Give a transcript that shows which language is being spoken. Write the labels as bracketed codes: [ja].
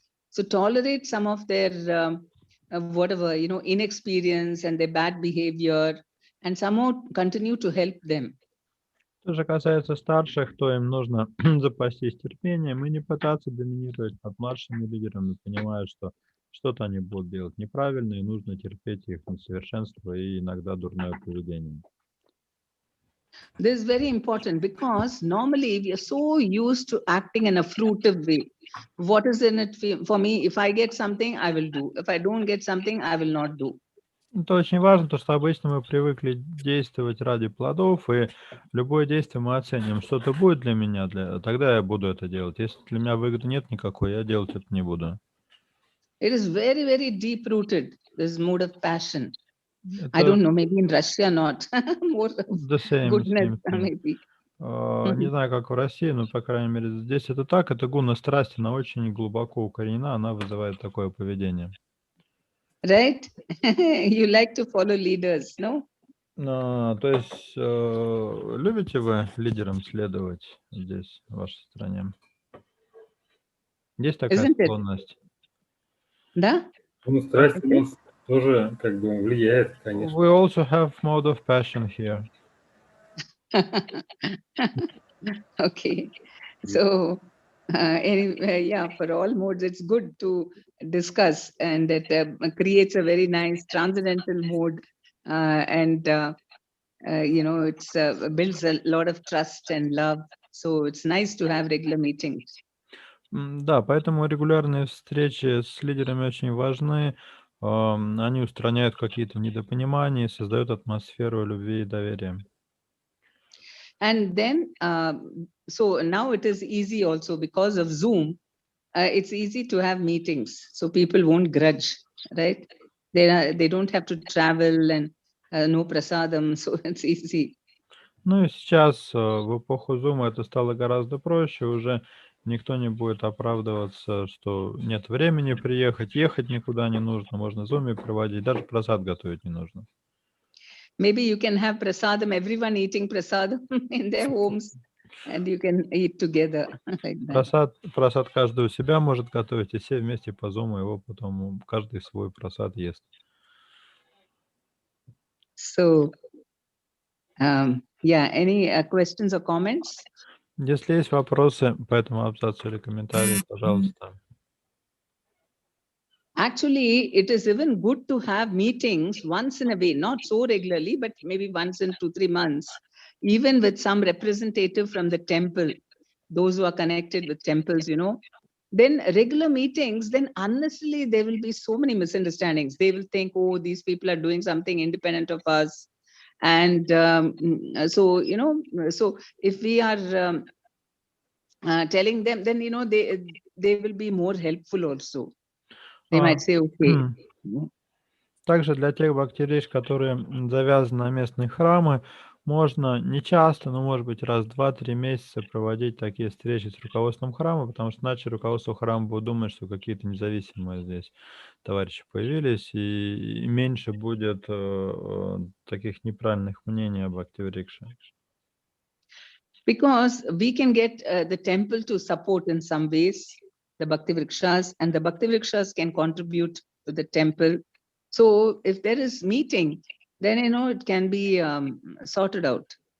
[en] So tolerate some of their inexperience and their bad behavior, and somehow continue to help them. [ru] Что же касается старших, то им нужно запастись терпением и не пытаться доминировать над младшими лидерами, понимая, что что-то они будут делать неправильно, и нужно терпеть их несовершенство и иногда дурное поведение. [en] This is very important, because normally we are so used to acting in a fruitive way. What is in it for me? If I get something, I will do. If I don't get something, I will not do. [ru] Это очень важно, потому что обычно мы привыкли действовать ради плодов, и любое действие мы оценим, что-то будет для меня, тогда я буду это делать. Если для меня выгоды нет никакой, я делать это не буду. [en] It is very, very deep-rooted, this mood of passion. I [ru] Это [en] don't know, maybe in Russia not. More of the same goodness, thing. maybe. [ru] Не знаю, как в России, но, по крайней мере, здесь это так. Это гунна страсти, она очень глубоко укоренена, она вызывает такое поведение. [en] Right? You like to follow leaders, no? [ru] То есть, любите вы лидерам следовать здесь, в вашей стране? Есть такая [en] Isn't it? [ru] склонность? Да? Ну, страсть тоже как бы влияет, конечно. [en] We also have mode of passion here. Okay. So anyway, yeah, for all modes, it's good to discuss, and it creates a very nice transcendental mode, and it's builds a lot of trust and love. So it's nice to have regular meetings. [ru] Да, поэтому регулярные встречи с лидерами очень важны. Они устраняют какие-то недопонимания, создают атмосферу любви и доверия. [en] And then, so now it is easy also because of Zoom. It's easy to have meetings, so people won't grudge, right? They don't have to travel and no prasadam, so it's easy. [ru] Ну и сейчас, в эпоху Zoom, это стало гораздо проще. Уже никто не будет оправдываться, что нет времени приехать, ехать никуда не нужно, можно в Zoom проводить, даже просад готовить не нужно. [en] Maybe you can have prasadam, everyone eating prasadam in their homes, and you can eat together like that. [ru] Просад каждый у себя может готовить, и все вместе по Zoom его потом каждый свой просад ест. [en] So, yeah, any questions or comments? [ru] Если есть вопросы по этому абзацу или комментарии, пожалуйста. [en] Actually, it is even good to have meetings once in a way, not so regularly, but maybe once in 2-3 months, even with some representative from the temple, those who are connected with temples, then regular meetings, then unnecessarily there will be so many misunderstandings. They will think, oh, these people are doing something independent of us. And so if we are telling them, then, they will be more helpful also. They might say, okay. [ru] Также для тех бактерий, которые завязаны на местные храмы, можно не часто, но может быть раз в 2-3 месяца проводить такие встречи с руководством храма, потому что иначе руководство храма будет думать, что какие-то независимые здесь товарищи появились, и меньше будет таких неправильных мнений об активрикше. [en] Because we can get the temple to support in some ways the Bhakti Vrikshas, and the Bhakti Vrikshas can contribute to the temple. So if there is meeting, then it can be sorted out.